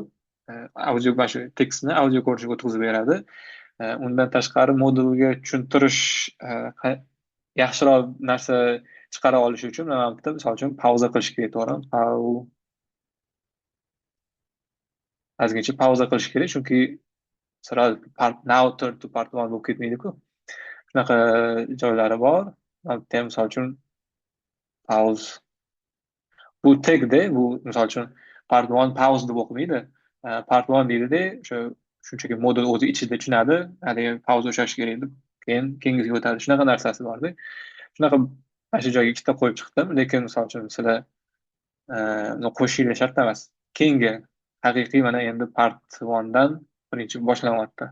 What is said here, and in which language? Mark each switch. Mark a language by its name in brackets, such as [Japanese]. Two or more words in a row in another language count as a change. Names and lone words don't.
[Uzbek] Audio mana shu tekstni audio ko'rinishga o'tkazib beradi. Undan tashqari modulga tushuntirish yaxshiroq narsa chiqara olish uchun mana bu yerda misol uchun pauza qilish kerak, to'g'rimi? Ozgincha pauza qilish kerak, chunki sразу [English] part now turn to part one [Uzbek] bo'lib ketmaydi-ku. Shunaqa joylari bor. Mana bu yerda ham misol uchun pause. Bu tagda, bu misol uchun [English] part one pause [Uzbek] deb o'qimaydi. [English] Part one [Uzbek] deydida, shunchaki modul o'zi ichida tushunadi, haligi pauza ushlash kerak deb, keyin keyingisiga o'tadi. Shunaqa narsasi borda. Shunaqa mana shu joyga ikkita qo'yib chiqdim, lekin misol uchun sizlar uni qo'shishinglar shart emas. Keyingi haqiqiy mana endi [English] part one'dan [Uzbek] birinchi boshlanyapti.